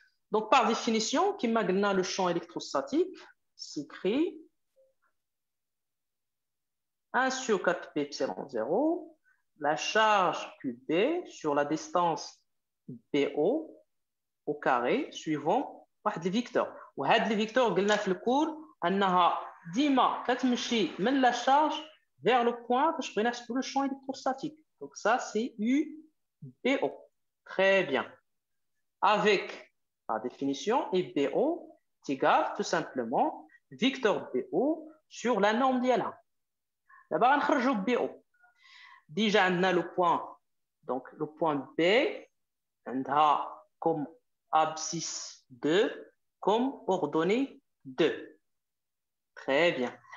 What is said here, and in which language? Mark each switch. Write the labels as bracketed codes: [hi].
[fr] Donc par définition, [ar] كما قلنا [fr] le champ électrostatique s'écrit 1 sur 4 pi epsilon 0, la charge QB sur la distance BO au carré suivant [ar] واحد الفيكتور. وهاد الفيكتور قلنا في الكور انها ديما كتمشي من لا شارج [fr] vers le point [ar] باش بغينا نحسبوا le champ électrostatique. [fr] Donc ça c'est UBO. Très bien. Avec la définition, BO est égal tout simplement vecteur BO sur la norme d'IA. D'abord, on va faire BO. Déjà, on a le point. Donc, le point B, on a comme abscisse 2, comme ordonnée 2. Très bien.